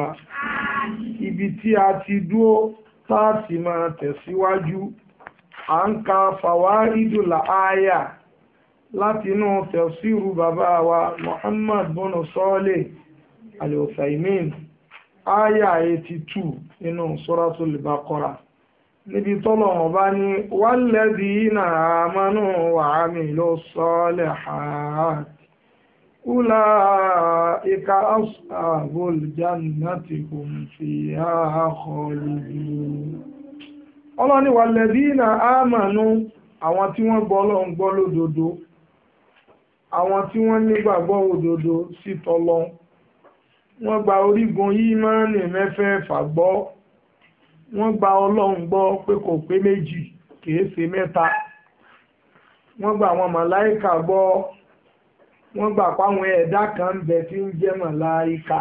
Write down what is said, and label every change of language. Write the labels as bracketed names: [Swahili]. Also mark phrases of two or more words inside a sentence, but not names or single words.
[Yoruba] Ibi tí a ti dúró tá a sì máa tẹ̀síwájú à ń ka Fawaidul Aya láti inú tafsiru bàbá wa Muhammad bin Salih Al-Uthaymin Aya 82 nínú Suratul Baqarah níbi tọ́lọ́run bá ní [Arabic] والذين آمنوا وعملوا الصالحات أولئك أصحاب الجنة هم فيها خالدون. [Yoruba] Ọlọ́ni [Arabic] والذين آمنوا [Yoruba] àwọn tí wọ́n gbọ́ Ọlọ́run gbọ́ lódodo, àwọn tí wọ́n nígbàgbọ́ òdodo sí tọ́lọ́run, wọ́n gba orígun ìmánì mẹ́fẹ̀ẹ̀fà gbọ́, wọ́n gba Ọlọ́run gbọ́ pé kò pé méjì kìí ṣe mẹ́ta, wọ́n gba àwọn màláìkà gbọ́, wọ́n gbà páwọn ẹ̀dá kan ń bẹ tí ń jẹ́ màláìkà.